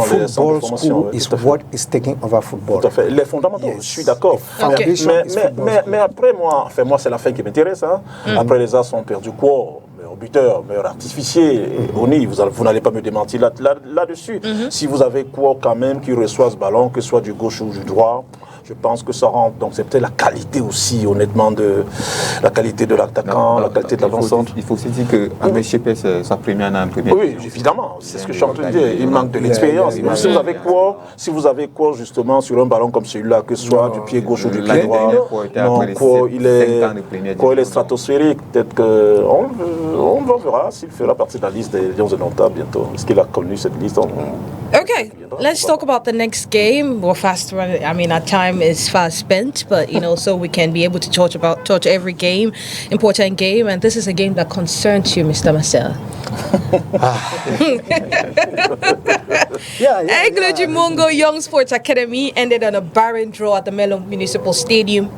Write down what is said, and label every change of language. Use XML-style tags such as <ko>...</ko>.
<en>Football school is what is taking over football.</en> <fr>Tout à fait. Les fondamentaux, je suis d'accord. Mais après, moi c'est la fin qui m'intéresse. Hein. Après, les As ont perdu quoi? Meilleur buteur, meilleur artificier. ONI, vous n'allez pas me démentir là-dessus. Si vous avez quoi quand même qui reçoit ce ballon, que ce soit du gauche ou du droit, je pense que ça rentre. Donc c'est peut-être la qualité aussi, honnêtement, la qualité de l'attaquant, la qualité de l'avant-centre. Il faut aussi dire que Ahmed Shepe, c'est sa première année en première. Oui, évidemment, c'est ce que je suis en train de dire. Il manque de l'expérience. Si vous avez quoi justement sur un ballon comme celui-là, que ce soit du pied gauche ou du pied droit, il est stratosphérique. Peut-être qu'on verra s'il fera partie de la liste des Lions de Nota bientôt. Est-ce qu'il a connu cette liste?</fr> <en>Okay, let's talk about the next game. We're fast running. I mean, our time is fast spent, but you know, so we can be able to touch every game, important game, and this is a game that concerns you, Mr. Marcel. Egloji Mungo Young Sports Academy ended on a barren draw at the Melo Municipal Stadium.</en>